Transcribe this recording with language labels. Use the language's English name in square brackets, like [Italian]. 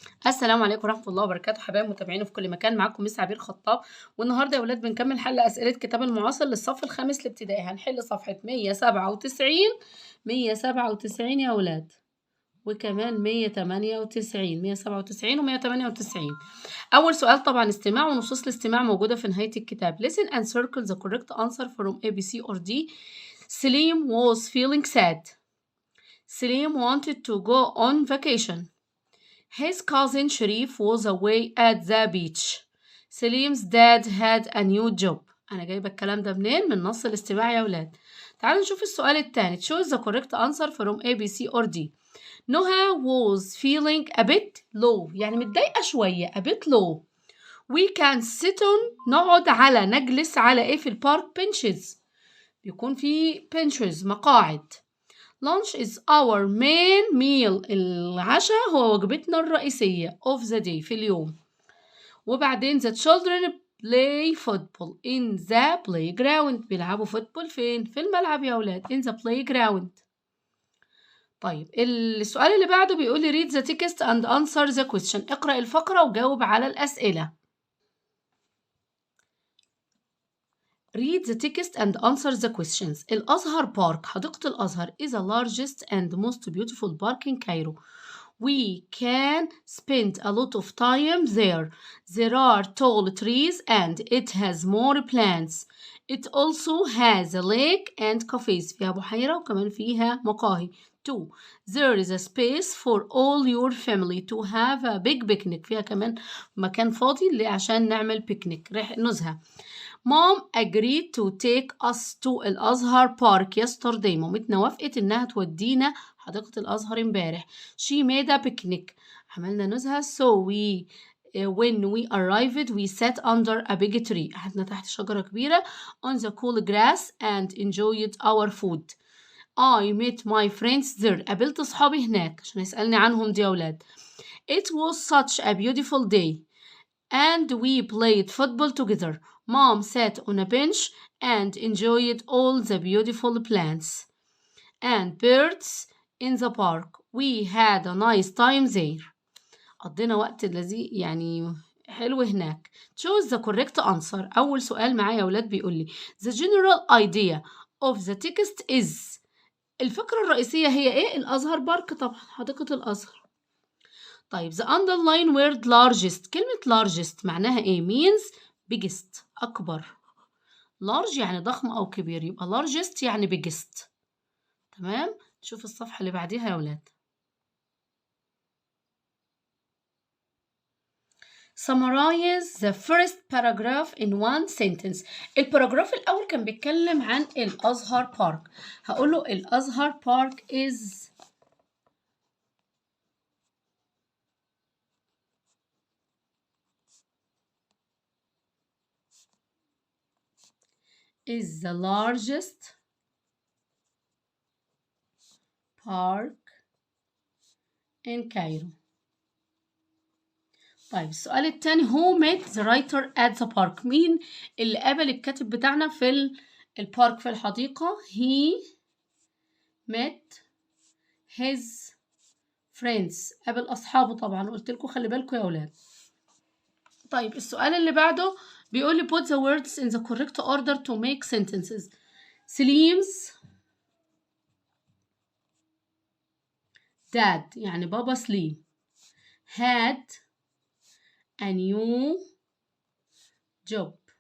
[Arabic] السلام عليكم ورحمة الله وبركاته، حبايب متابعيني في كل مكان. معاكم مس عبير خطاب، والنهارده يا ولاد بنكمل حل أسئلة كتاب المعاصر للصف الخامس الابتدائي. هنحل صفحة 197 197 يا ولاد، وكمان 198 197 و198. أول سؤال طبعا استماع، ونصوص الاستماع موجودة في نهاية الكتاب. [English] Listen and circle the correct answer from A, B, C or D. Salim was feeling sad. Salim wanted to go on vacation. His cousin Sharif was away at the beach. Salim's dad had a new job. [Arabic] أنا جايبة الكلام ده منين؟ من نص الاستماع يا ولاد. تعالوا نشوف السؤال التاني. [English] Choose the correct answer from A, B, C or D. Noha was feeling a bit low، [Arabic] يعني متضايقة شوية. [English] a bit low. We can sit on، [Arabic] نقعد على، نجلس على إيه في البارك؟ benches. بيكون في benches، مقاعد. [English] Lunch is our main meal. [Arabic] العشاء هو وجبتنا الرئيسية [English] of the day، [Arabic] في اليوم. وبعدين [English] the children play football in the playground. [Arabic] بيلعبوا فوتبول فين؟ في الملعب يا ولاد. [English] in the playground. [Arabic] طيب السؤال اللي بعده بيقول لي [English] read the text and answer the question. [Arabic] اقرأ الفقرة وجاوب على الأسئلة. [English] Read the text and answer the questions. الأزهر park, حديقة الأزهر is the largest and most beautiful park in Cairo. We can spend a lot of time there. There are tall trees and it has more plants. It also has a lake and cafes. [Arabic] فيها بحيرة وكمان فيها مقاهي. 2. [English] There is a space for all your family to have a big picnic. [Arabic] فيها كمان مكان فاضي عشان نعمل بيكنيك، نزهة. [English] Mom agreed to take us to الأزهر park yesterday. [Arabic] مامتنا وافقت إنها تودينا حديقة الأزهر امبارح. [English] She made a picnic. [Arabic] عملنا نزهة. [English] So when we arrived we sat under a big tree. [Arabic] قعدنا تحت شجرة كبيرة [English] on the cool grass and enjoyed our food. I met my friends there. [Arabic] قابلت أصحابي هناك عشان يسألني عنهم دي يا أولاد. [English] It was such a beautiful day. And we played football together. Mom sat on a bench and enjoyed all the beautiful plants and birds in the park. We had a nice time there. [Arabic] قضينا وقت لذيذ يعني حلو هناك. [English] Choose the correct answer. [Arabic] أول سؤال معايا يا ولاد بيقول لي [English] The general idea of the text is. [Arabic] الفكرة الرئيسية هي إيه؟ الأزهر بارك طبعا، حديقة الأزهر. [English] طيب the underline word largest. [Arabic] كلمة largest معناها إيه؟ [English] means biggest، [Arabic] أكبر. large يعني ضخم أو كبير، يبقى largest يعني biggest. تمام؟ شوف الصفحة اللي بعديها يا ولاد. [English] Summarize the first paragraph in one sentence. [Arabic] الباراجراف الأول كان بيتكلم عن الأزهر بارك. هقوله [English] الأزهر park is the largest park in Cairo. طيب السؤال التاني who met the writer at the park. [Arabic] مين اللي قابل الكاتب بتاعنا في البارك في الحديقة؟ [English] he met his friends. [Arabic] قابل أصحابه طبعا، قلت لكم خلي بالكم يا أولاد. طيب السؤال اللي بعده بيقول لي [English] put the words in the correct order to make sentences. سليم's dad [Arabic] يعني بابا سليم [English] had a new job.